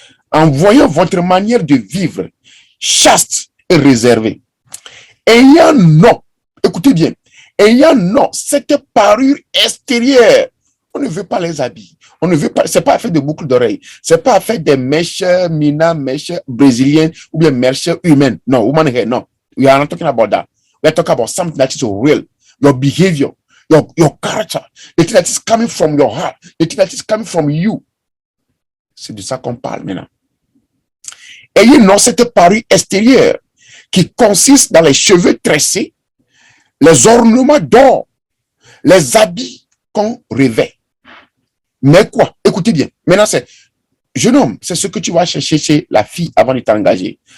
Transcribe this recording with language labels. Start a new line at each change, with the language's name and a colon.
French: En voyant votre manière de vivre, chaste et réservée, ayant non, écoutez bien, ayant non cette parure extérieure. On ne veut pas les habits. On ne veut pas, c'est pas fait de boucles d'oreilles. C'est pas fait des mèches, mèches brésiliennes ou bien mèches humaines.
English: Non, woman hair, no. We are not talking about that. We are talking about something that is real. Your behavior, your character, the thing that is coming from your heart, the thing that is coming from you.
French: C'est de ça qu'on parle maintenant. Ayez non cette parure extérieure qui consiste dans les cheveux tressés, les ornements d'or, les habits qu'on revêt. Mais quoi? Écoutez bien. Maintenant, c'est, jeune homme, c'est ce que tu vas chercher chez la fille avant de t'engager.